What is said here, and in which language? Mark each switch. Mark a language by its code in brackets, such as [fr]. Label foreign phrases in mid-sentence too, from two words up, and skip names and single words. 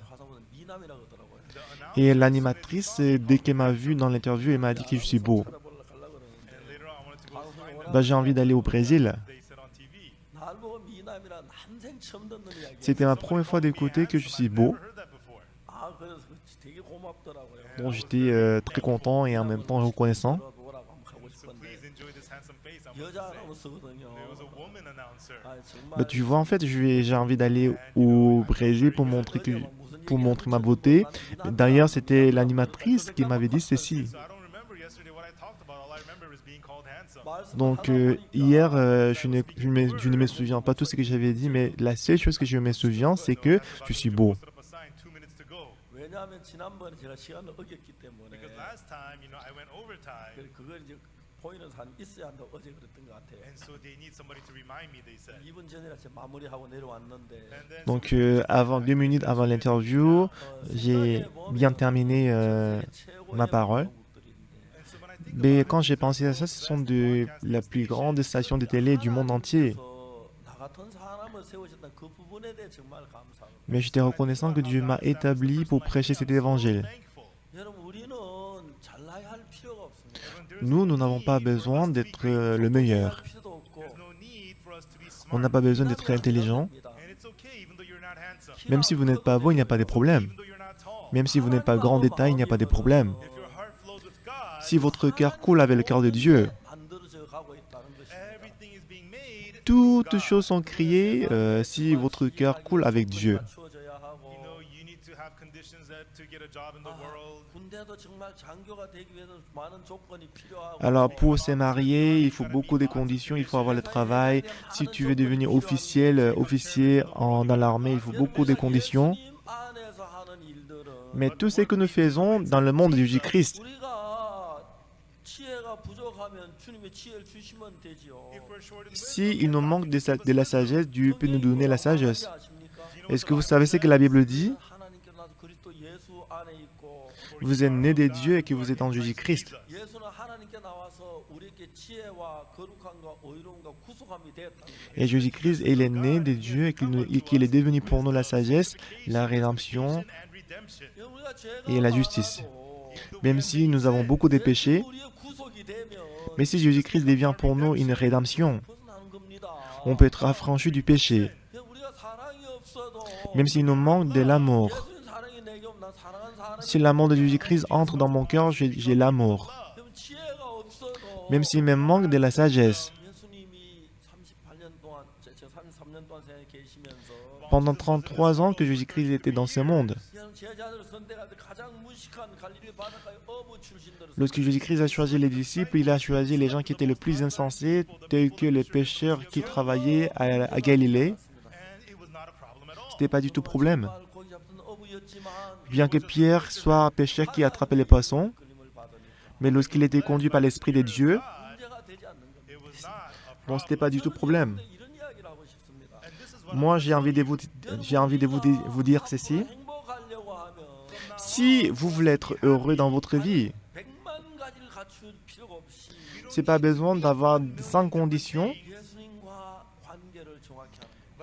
[ko] 화성은 미남이라고 하더라고요. [fr] Et l'animatrice, dès qu'elle m'a vu dans l'interview, elle m'a dit que je suis beau. [ko] 찾아보려 가려고 그러는데 [en] And later on, I wanted to go [ko] 방송에 [en] find [ko] 오라 [en] out. [fr] Bah, j'ai envie d'aller au Brésil. [en] They said on TV. [ko] 날 보고 미남이라 난생 처음 듣는 이야기. [fr] C'était ma première fois d'écouter que je suis beau. [en] Never heard that before. [ko] 아 그래서 되게 고맙더라고요. [fr] Donc, j'étais très content et en même temps reconnaissant. [ko] 뭐라고 한번 하고 [en] So [ko] 싶은데 [en] please enjoy this handsome face. I want [ko] 여자 [en] to say. [ko] 아나운서거든요. [en] There was a woman announcer. [ko] 아 정말. [fr] Bah, tu vois, en fait, j'ai envie d'aller au Brésil pour montrer ma beauté. D'ailleurs, c'était l'animatrice qui m'avait dit ceci. [en] So I don't remember yesterday what I talked about. All I remember is being called handsome. [fr] Donc, hier, je ne me souviens pas tout ce que j'avais dit, mais la seule chose que je me souviens, c'est que je suis beau. [en] Put up a sign, 2 minutes to go. [ko] 왜냐하면 지난번에 제가 시간을 어겼기 때문에 [en] Because last time, I went overtime. [ko] 그걸 이제 보이는 사람 있어야 한다고 어제 그랬던 것 같아요. [en] And so they need somebody to remind me, they said. [ko] 2분 전이라 제가 마무리하고 내려왔는데 [en] And then [fr] Donc, 2 minutes avant l'interview, j'ai bien terminé ma parole. [en] and so when I think [fr] Mais quand j'ai pensé à ça, ce sont la plus grande station de télé du monde entier. [ko] 나 같은 사람을 세우셨던 그 부분에 대해 정말 감사합니다. [fr] Mais j'étais reconnaissant que Dieu m'a établi pour prêcher cet évangile. [en] thankful. [ko] 여러분 우리는 잘나야 할 필요가 없습니다. [fr] Nous n'avons pas besoin d'être le meilleur. [ko] 할 필요도 없고 [en] There's no need for us to be [fr] On [en] smart. [fr] n'a pas besoin d'être intelligent. [en] And it's okay, even though you're not handsome. [fr] Même si vous n'êtes pas beau, il n'y a pas de problème. [en] Even though you're not tall. [fr] Même si vous n'êtes pas grand détail, il n'y a pas de problème. [en] If your heart flows with God, [fr] Si votre cœur coule avec le cœur de Dieu, [ko] 만들어져 가고 있다는 것입니다. [en] everything is being made. [fr] toutes choses sont créées si votre cœur coule avec Dieu. [ko] 주어져야 하고 [en] You need to have conditions to get a job in the world. [ko] 군대도 정말 장교가 되기 위해서 많은 조건이 필요하고 [fr] Alors pour se marier, il faut beaucoup de conditions, il faut avoir le travail. Si tu veux devenir officier dans l'armée, il faut beaucoup de conditions. [ko] 주님 안에서 하는 일들은 [fr] Mais tout ce que nous faisons dans le monde de Jésus-Christ, [ko] 우리가 지혜가 부족하면 주님의 지혜를 주시면 되지요. [en] If we're short in [fr] si il nous manque de la sagesse, Dieu peut nous donner la sagesse. [ko] 아십니까? [fr] Est-ce que vous savez ce que la Bible dit? [ko] 하나님께로 나서 그리스도 예수 안에 있고 [fr] Vous êtes né des dieux et que vous êtes en Jésus-Christ. [ko] 예수는 하나님께 나와서 우리에게 지혜와 거룩함과 의로움과 구속함이 되었다는 거예요. [fr] Et Jésus-Christ, il est né des dieux et qu'il est devenu pour nous la sagesse, la rédemption [ko] 우리가 죄가 [fr] et la justice. [ko] 많아도 [fr] Même si nous avons beaucoup de péchés, [ko] 우리의 구속이 되면 [fr] mais si Jésus-Christ devient pour nous une rédemption, [ko] 벗어나는 겁니다. [fr] on peut être affranchi du péché. [ko] 우리가 사랑이 없어도 [fr] Même s'il nous manque de l'amour. [ko] 예수님 사랑이 내게 없나 사랑하는 사람이 [fr] Si l'amour de Jésus-Christ entre dans mon cœur, j'ai l'amour. [ko] 그럼 지혜가 없어도 [fr] Même s'il me manque de la sagesse. [ko] 예수님이 38년 동안 지금 33년 동안 세상에 계시면서 [fr] Pendant 33 ans que Jésus-Christ était dans ce monde, [ko] 그냥 제자들을 선택할 때 가장 무식한 갈릴리 바닷가의 어부 출신들을 [fr] lorsque Jésus-Christ a choisi les disciples, il a choisi les gens qui étaient le plus insensés, tels que les pêcheurs qui travaillaient à Galilée. [en] and it was not a problem at all. [fr] C'était pas du tout problème. [ko] 정말 고기 잡던 어부였지만 [fr] Bien que Pierre soit un pêcheur qui attrapait les poissons, [ko] 끌림을 받으니까 [fr] mais lorsqu'il était conduit par l'Esprit de Dieu, [ko] 문제가 되지 않는 겁니다. [en] It was not a [fr] bon, [en] problem. [fr] c'était pas du tout problème. [ko] 근데 이런 이야기를 하고 싶습니다. [en] And this is what [fr] Moi, j'ai envie de vous dire ceci. [ko] 행복하려고 하면 [fr] Si vous voulez être heureux dans votre vie, [ko] 100만 가지를 갖출 필요가 없이 [fr] c'est pas besoin d'avoir 5 conditions. [ko] 예수님과 관계를 정확히 하는 거예요.